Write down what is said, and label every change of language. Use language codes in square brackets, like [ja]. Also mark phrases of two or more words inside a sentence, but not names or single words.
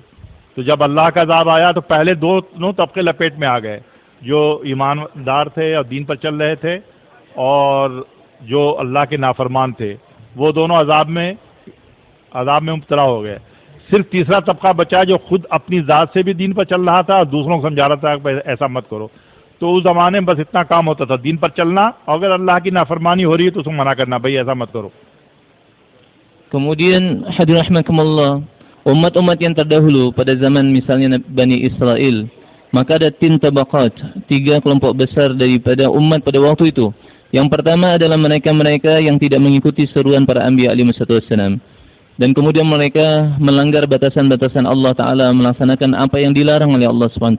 [hi] तो जब अल्लाह का अज़ाब आया तो पहले दोनों तबके लपेट में आ गए, जो ईमानदार थे और दीन पर चल रहे थे, और जो अल्लाह के नाफरमान थे, वो दोनों अज़ाब में मुब्तला हो गए। सिर्फ तीसरा तबका बचा जो खुद अपनी ज़ात से भी दीन पर चल रहा था और दूसरों को समझा रहा था कि ऐसा मत करो। तो उस ज़माने में बस इतना काम होता था, दीन पर चलना, और अगर अल्लाह की नाफरमानी हो रही है तो उसको मना करना, भाई ऐसा मत करो। [id] Kemudian hadirin rahimakumullah, umat-umat yang terdahulu pada zaman misalnya Bani Israel, maka ada 3 tabaqat, 3 kelompok besar daripada umat pada waktu itu. Yang pertama adalah mereka-mereka yang tidak mengikuti seruan para anbiya [ar] عليه السلام, [id] dan kemudian mereka melanggar batasan-batasan Allah Ta'ala, melaksanakan apa yang dilarang oleh Allah SWT.